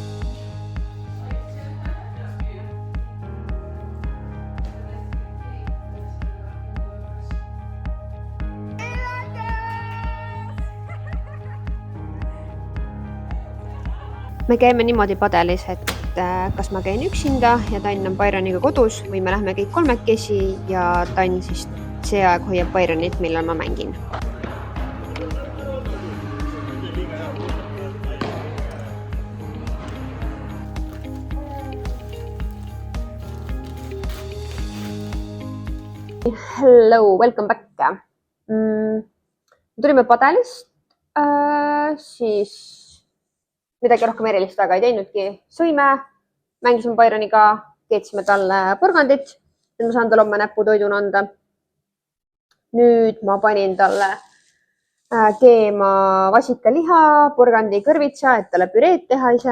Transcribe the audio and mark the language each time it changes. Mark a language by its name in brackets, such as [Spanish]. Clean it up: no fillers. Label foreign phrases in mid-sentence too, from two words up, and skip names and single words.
[Estonian] Me käime niimoodi padelis, et kas ma käin üksinda ja Tann on Byroniga kodus või me lähme kõik kolmekesi ja Tann siis see aeg hoiab Byronit, millal ma mängin. [English] Hello, welcome back. [Estonian] Tulime padelist, siis midagi rohkem erilist väga ei teinudki. Sõime, mängisime Byroniga, keetsime talle porgandit, et ma saan talle homme näputoiduna anda. Nüüd ma panin talle keema vasikaliha, porgandi kõrvitsa, et talle püreed teha ise.